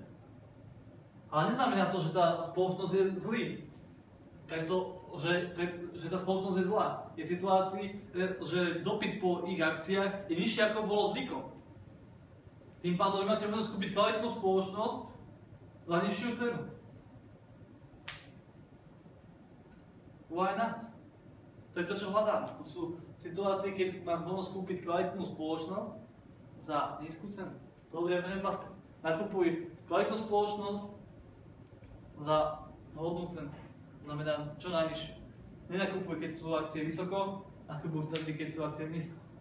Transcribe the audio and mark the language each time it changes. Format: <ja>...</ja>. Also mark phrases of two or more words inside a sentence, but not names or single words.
<sk>Ale neznamená to, že tá spoločnosť je zlý, pretože tá spoločnosť je zlá. Je v situácii, že dopyt po ich akciách je nižší, ako bolo zvykom. Tým pádom vy máte možnosť kúpiť kvalitnú spoločnosť za nižšiu cenu.</sk> <en>Why not?</en> <sk>To je to, čo hľadám. To sú situácie, keď mám možnosť kúpiť kvalitnú spoločnosť za nízku cenu. Dobre, Warren Buffett. Nakupuj kvalitnú spoločnosť za vhodnú cenu. Znamená čo najnižšie. Nenakupuj, keď sú akcie vysoko, nakupuj vtedy, keď sú akcie nízko.</sk>